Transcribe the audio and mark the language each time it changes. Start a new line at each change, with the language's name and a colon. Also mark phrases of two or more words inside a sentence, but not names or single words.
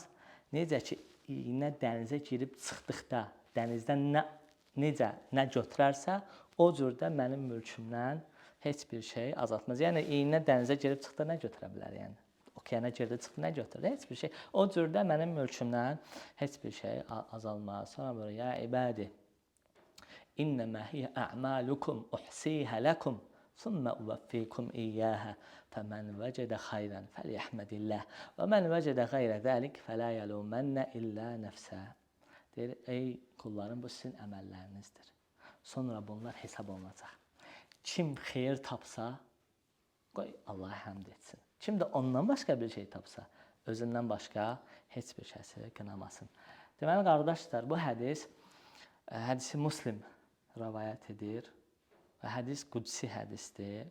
Azerbaijani: Necə ki, iynə dənizə girib çıxdıqda dənizdən nə götürərsə, o cürdə mənim mülkümdən heç bir şey azaltmaz. Yəni, iynə dənizə girib çıxdıqda nə götürə bilər? Yəni, okeana girdi, çıxdı, nə götürür? Heç bir şey. O cürdə mənim mülkümdən heç bir şey azalmaz. Sonra böyle,
Arabic: يا عبادي إنما هي أعمالكم أحصيها لكم ثم أوفيكم إياها فمن وجد خيرا فليحمد الله ومن وجد غير ذلك فلا يلومن إلا نفسه.
Azerbaijani: Deyir, ey kullarım, bu sizin əməllərinizdir. Sonra bunlar hesab olunacaq. Kim xeyir tapsa, qoy Allah'a həmd etsin. Kim də ondan başqa bir şey tapsa, özündən başqa heç bir kəsi qınamasın. Deməli, qardaşlar, bu hədisi Müslim rəvayət edir və hədis qudsi hədisdir.